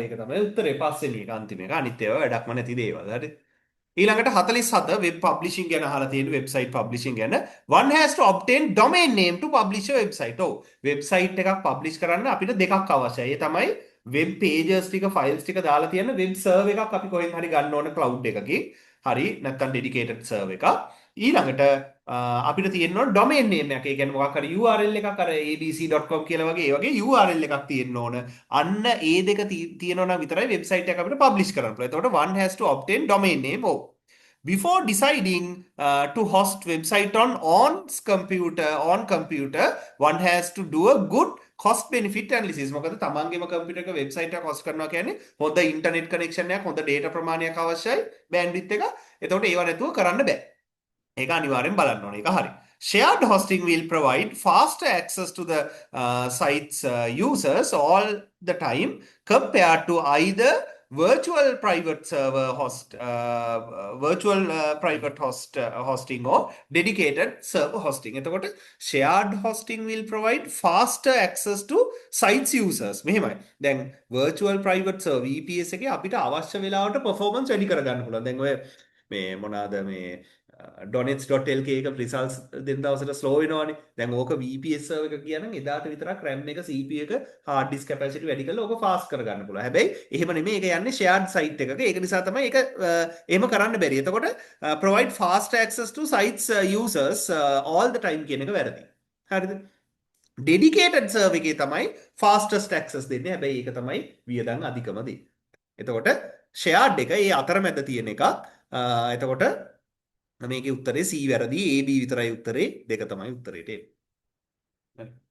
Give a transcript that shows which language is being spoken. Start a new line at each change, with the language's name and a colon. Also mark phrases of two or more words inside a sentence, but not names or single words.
Sinhala: ඒක තමයි උත්තරේ පස්වෙනි එක අන්තිම එක. අනිත් ඒවා වැඩක්ම නැති දේවල්. හරි. ඊළඟට 47
English: web publishing
Sinhala: ගැන අහලා තියෙන
English: website publishing
Sinhala: ගැන
English: one has to obtain domain name to publish a website.
Sinhala: ඔව් වෙබ්සයිට් එකක් පබ්ලිෂ් කරන්න අපිට දෙකක් අවශ්‍යයි. ඒ තමයි
English: web pages
Sinhala: ටික ෆයිල්ස් ටික දාලා තියෙන
English: web server
Sinhala: එකක් අපි කොහෙන් හරි ගන්න ඕන cloud එකකින්. හරි නැත්නම්
English: dedicated server
Sinhala: එකක්. ඊළඟට අපිට තියෙනවා
English: domain name
Sinhala: එකක්. ඒ කියන්නේ මොකක් හරි URL එකක් අර abc.com කියලා වගේ ඒ වගේ URL එකක් තියෙන්න ඕන. අන්න ඒ දෙක තියෙනවා නම් විතරයි වෙබ්සයිට් එක අපිට පබ්ලිෂ් කරන්න පුළුවන්.
English: එතකොට one has to obtain domain name. Before deciding to host website on computer, one has to do a good cost benefit analysis.
Sinhala: මොකද තමන්ගේම කම්පියුටර් එක වෙබ්සයිට් එකක් host කරනවා කියන්නේ හොඳ
English: internet connection
Sinhala: එකක්, හොඳ data ප්‍රමාණයක් අවශ්‍යයි, bandwidth එක. එතකොට ඒව නැතුව කරන්න බෑ. ඒක අනිවාර්යෙන් බලන්න ඕනේ. ඒක හරි.
English: Shared hosting will provide faster access to the site's users all the time compared to either virtual private server hosting or dedicated server hosting. එතකොට shared hosting will provide faster access to sites users.
Sinhala: මෙහෙමයි. දැන්
English: virtual private server VPS
Sinhala: එකේ අපිට අවශ්‍ය වෙලාවට performance වැඩි කරගන්න පුළුවන්. දැන් ඔය මේ මොනවාද මේ ඩොනෙට්ස්.lk එක රිසල්ට්ස් දෙන දවසට ස්ලෝ වෙනවනේ. දැන් ඕක
English: VPS server
Sinhala: එක කියනනම් එදාට විතරක් RAM එක CPU එක
English: hard disk capacity
Sinhala: වැඩි කරලා ඕක fast කරගන්න පුළුවන්. හැබැයි එහෙම නෙමෙයි. ඒක යන්නේ
English: shared site
Sinhala: එකක. ඒක නිසා තමයි ඒක එහෙම කරන්න බැරි. එතකොට
English: provide fast access to sites users all the time
Sinhala: කියන එක වැරදි. හරිද?
English: dedicated server
Sinhala: එකේ තමයි
English: fastest access
Sinhala: දෙන්නේ. හැබැයි ඒක තමයි වියදම් අධිකම දේ. එතකොට shared එක ඒ අතරමැද තියෙන එකක්. එතකොට මේකේ උත්තරේ C වැරදි AB විතරයි උත්තරේ දෙක තමයි උත්තරේට එන්නේ.